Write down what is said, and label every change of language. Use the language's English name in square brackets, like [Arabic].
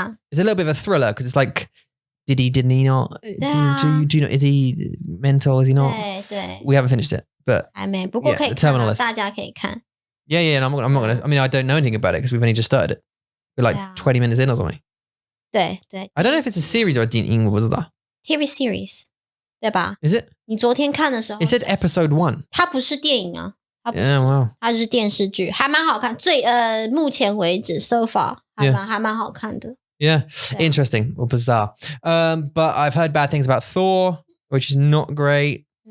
[English] It's a little bit of a thriller because it's like, did he not? Do you know? Is he mental? Is he not? [Chinese] 对 [English] We haven't finished it. But [Chinese] 还没，不过可以看啊，大家可以看。 [English] Yeah, and I'm not gonna. I mean, I don't know anything about it because we've only just started it. We're like 20 minutes in or something. [Chinese] 对 [English] I don't know if it's a series or a 电影， [Chinese] 我不知道。 [English] TV series， [Chinese] 对吧 [English] ？Is it？ [Chinese] 你昨天看的时候 [English] ？It said episode 1。 [Chinese] 它不是电影啊，它不是 [English] wow. [Chinese] 它是电视剧，还蛮好看。目前为止 [English] so far [Chinese] 还蛮好看的。 [English] Yeah, interesting. [Chinese] 我不知道。 [English] But I've heard bad things about Thor, which is not great.